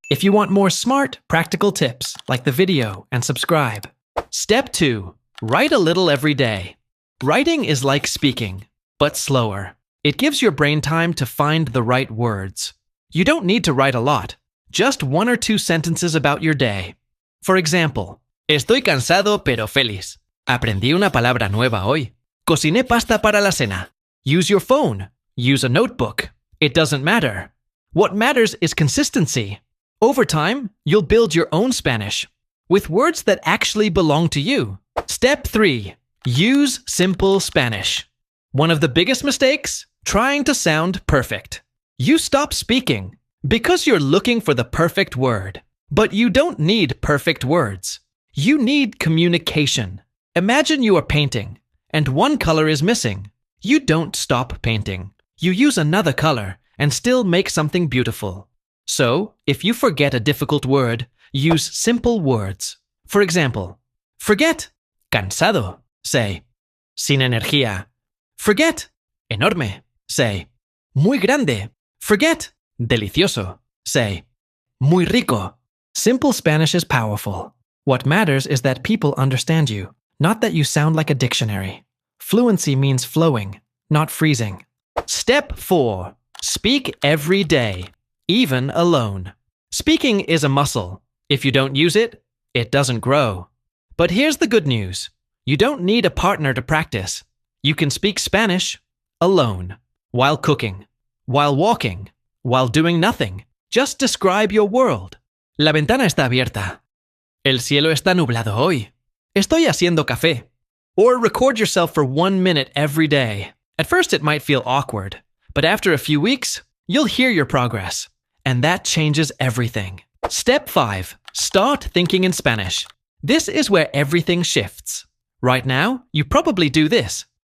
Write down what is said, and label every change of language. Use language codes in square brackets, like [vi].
[en] If you want more smart, practical tips, like the video and subscribe. Step 2. Write a little every day. Writing is like speaking, but slower. It gives your brain time to find the right words. You don't need to write a lot, just 1 or 2 sentences about your day. For example, [es] estoy cansado pero feliz. Aprendí una palabra nueva hoy. Cociné pasta para la cena. [en] Use your phone. Use a notebook. It doesn't matter. What matters is consistency. Over time, you'll build your own Spanish with words that actually belong to you. Step 3. Use simple Spanish. One of the biggest mistakes? Trying to sound perfect. You stop speaking because you're looking for the perfect word. But you don't need perfect words. You need communication. Imagine you are painting, and one color is missing. You don't stop painting. You use another color and still make something beautiful. So, if you forget a difficult word, use simple words. For example, forget cansado, say [es] sin energía. [en] Forget enorme, say [es] muy grande. [en] Forget delicioso, say [es] muy rico. [en] Simple Spanish is powerful. What matters is that people understand you, not that you sound like a dictionary. Fluency means flowing, not freezing. Step 4. Speak every day, even alone. Speaking is a muscle. If you don't use it, it doesn't grow. But here's the good news. You don't need a partner to practice. You can speak Spanish alone, while cooking, while walking, while doing nothing. Just describe your world. [es] La ventana está abierta. El cielo está nublado hoy. Estoy haciendo café. [en] Or record yourself for 1 minute every day. At first it might feel awkward, but after a few weeks, you'll hear your progress. And that changes everything. Step 5. Start thinking in Spanish. This is where everything shifts. Right now, you probably do this.